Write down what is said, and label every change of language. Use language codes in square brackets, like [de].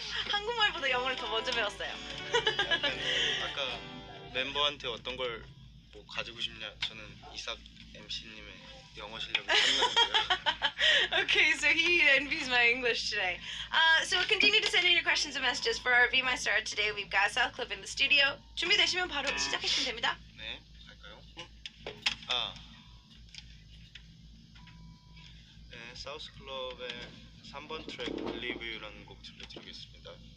[ko] 한국말보다 영어를 더 먼저 배웠어요. 약간 아까 멤버한테 어떤 걸 뭐 가지고 싶냐? 저는 이삭 MC님의 영어 실력이 탐나는데요. [en] Okay, so he envies my English today. So continue to send in your questions and messages for our Be My Star today. We've got South Club in the studio. [ko] 준비되시면 바로 시작하시면 됩니다. 네, 갈까요? 아, 네, 사우스 클럽의 3번 트랙 Believe You라는 곡 들려드리겠습니다.